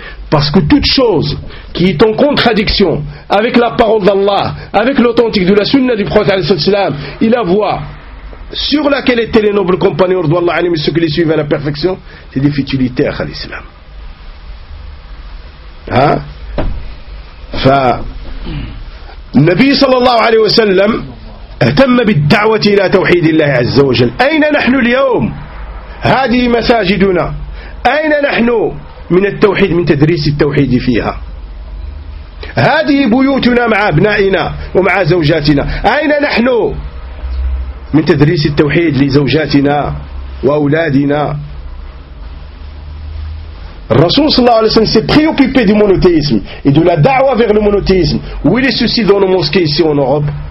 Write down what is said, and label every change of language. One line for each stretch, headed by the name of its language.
French: Parce que toute chose qui est en contradiction avec la parole d'Allah, avec l'authentique de la sunna du prophète, et la voie sur laquelle étaient les nobles compagnons d'Allah, et ceux qui les suivent à la perfection, c'est des futilités à l'islam. Hein?
Arabic: فالنبي صلى الله عليه وسلم اهتم بالدعوة إلى توحيد الله عز وجل. أين نحن اليوم؟ هذه مساجدنا. أين نحن من التوحيد، من تدريس التوحيد فيها؟ هذه بيوتنا مع أبنائنا ومع زوجاتنا. أين نحن من تدريس التوحيد لزوجاتنا وأولادنا؟
French: Rasoul
Arabic: sallallahu alayhi wa sallam
French: s'est préoccupé du monothéisme et de la da'wa vers le monothéisme. Où il est ceci dans nos mosquées ici en Europe?